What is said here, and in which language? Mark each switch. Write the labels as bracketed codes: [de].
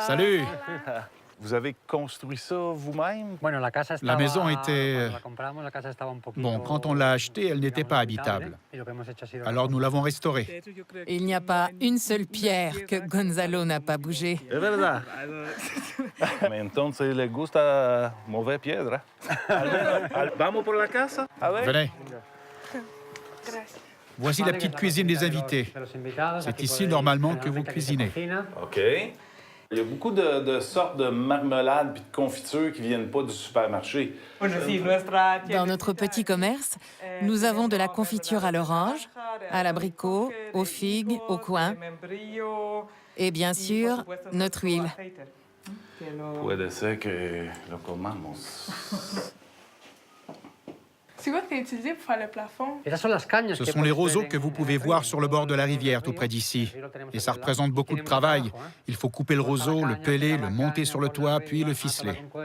[fr] Salut! Vous avez construit ça vous-même? La maison était... Bon, quand on l'a achetée, elle n'était pas habitable. Alors nous l'avons restaurée. Il n'y a pas une seule pierre que Gonzalo n'a pas bougée. [es] Es verdad. Mais entonces le gusta mover piedra. Vamos por la casa? A ver. [fr] Venez. Voici la petite cuisine des invités. C'est ici, normalement, que vous cuisinez. OK. Il y a beaucoup de sortes de marmelades et de confitures qui ne viennent pas du supermarché. Dans notre petit commerce, nous avons de la confiture à l'orange, à l'abricot, aux figues, aux coings et bien sûr, notre huile. [es] Puede ser que lo comamos. [fr] C'est quoi que tu as utilisé pour faire le plafond? Ce sont les roseaux que vous pouvez voir sur le bord de la rivière, tout près d'ici. Et ça représente beaucoup de travail. Il faut couper le roseau, le peler, le monter sur le toit, puis le ficeler.